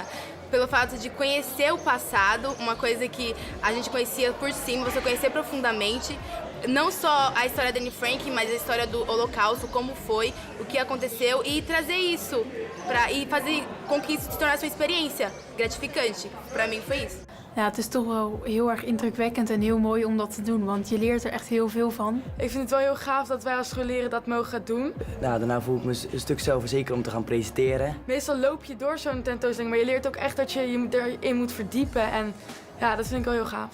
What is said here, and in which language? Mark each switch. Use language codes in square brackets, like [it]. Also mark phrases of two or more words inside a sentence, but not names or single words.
[pt] Pelo fato de conhecer o passado, uma coisa que a gente conhecia por cima, você conhecer profundamente, não só a história da Anne Frank, mas a história do Holocausto, como foi, o que aconteceu, e trazer isso e fazer com que isso se tornasse uma experiência gratificante. Para mim foi isso. [nl] Ja, het is toch wel heel erg indrukwekkend en heel mooi om dat te doen, want je leert er echt heel veel van. Ik vind het wel heel gaaf dat wij als scholieren dat mogen gaan doen. Nou, daarna voel ik me een stuk zelfverzekerd om te gaan presenteren. Meestal loop je door zo'n tentoonstelling, maar je leert ook echt dat je je erin moet verdiepen. En ja, dat vind ik wel heel gaaf.